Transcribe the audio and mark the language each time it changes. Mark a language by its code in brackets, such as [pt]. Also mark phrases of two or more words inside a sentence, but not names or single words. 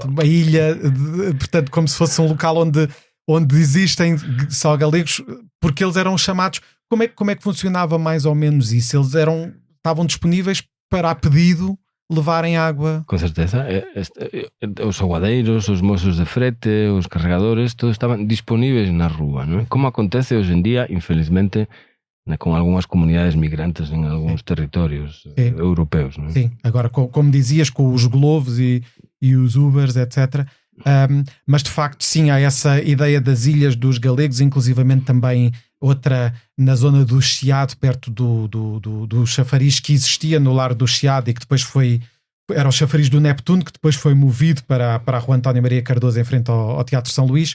[pt] a ilha, portanto, como se fosse um local onde existem só galegos, porque eles eram chamados... Como é que funcionava mais ou menos isso? Eles estavam disponíveis para, a pedido, levarem água? Com certeza. Os aguadeiros, os moços de frete, os carregadores, [gl] todos estaban disponíveis na rúa, non é? Como acontece hoxe en día, infelizmente, con algunhas comunidades migrantes en algúns territorios europeus, non é? [pt] Sim, agora, como dizias, com os Globos e os Ubers, etc., mas de facto sim, há essa ideia das ilhas dos galegos, inclusivamente também outra na zona do Chiado, perto do chafariz que existia no Lar do Chiado e que depois era o chafariz do Neptuno, que depois foi movido para a Rua António Maria Cardoso, em frente ao Teatro São Luís.